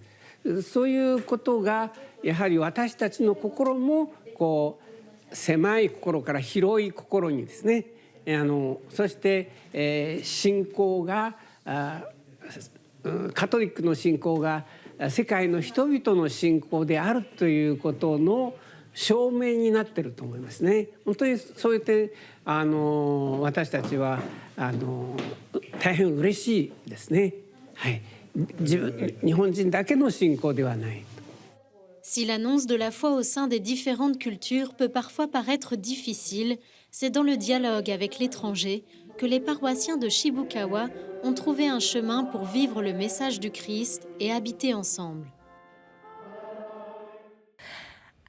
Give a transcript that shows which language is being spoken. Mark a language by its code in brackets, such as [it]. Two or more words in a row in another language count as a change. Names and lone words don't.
[ja] そういうことがやはり私たちの心もこう狭い心から広い心にですね、そして、信仰がカトリックの信仰が世界の人々の信仰であるということの証明になっていると思いますね。本当にそうやって私たちは大変嬉しいですね。はい。日本人だけの信仰ではない。 [fr] Si l'annonce de la foi au sein des différentes cultures peut parfois paraître difficile, c'est dans le dialogue avec l'étranger que les paroissiens de Shibukawa ont trouvé un chemin pour vivre le message du Christ et habiter ensemble.